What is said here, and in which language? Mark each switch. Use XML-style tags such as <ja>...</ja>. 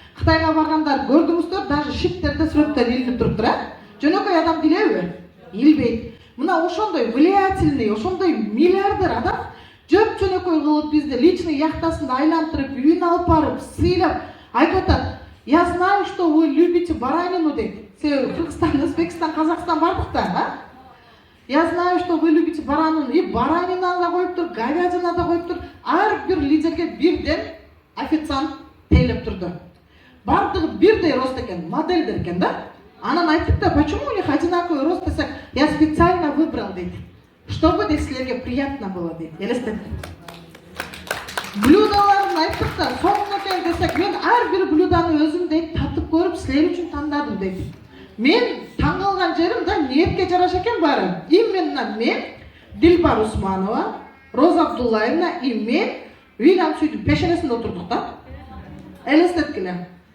<ky>Кытайга баргандар көрдүңүздөр, даже шиптерде сүрөттөр илинип туруптур, жөнөкөй адам билеби? Илбейт. Мына ошондой влиятельный, ошондой миллиардер адам жөнөкөй кылып бизди личный яхтасында айлантырып, үйүнө алып барып, сыйлап, айтып атат:</ky> <ru>"Я знаю, что вы любите баранину",</ru> <ky>дейт. Себеби Кыргызстан, Өзбекстан, Казакстан бардык да,</ky> <ru>Я знаю, что вы любите баранину.</ru> <ky>И баранина да коюптур, говядина да коюптур. Ар бир лидерге бирден официант тейлеп турду. Бардыгы бирдей рост экен, модельдер экен да. Анан айтып да,</ky> <ru>почему у них одинаковый рост</ru> <ky>десек,</ky> <ru>я специально выбрал,</ru> <ky>дейт.</ky> <ru>Чтобы</ru> <ky>силерге</ky> <ru>приятно было,</ru> <ky>дейт. Элестет. Блюдаларын айтып да, соңуна келип десек, мен ар бир блюданы өзүм дейт татып көрүп, силер үчүн тандадым, дейт. Мен таң калган жерим да ниетке жараша экен баары. Именно мен, Дилбар Усманова, Роза Абдуллаевна и мен William Sui'дун пешенесинде отурдук да. Элестеткиле.</ky>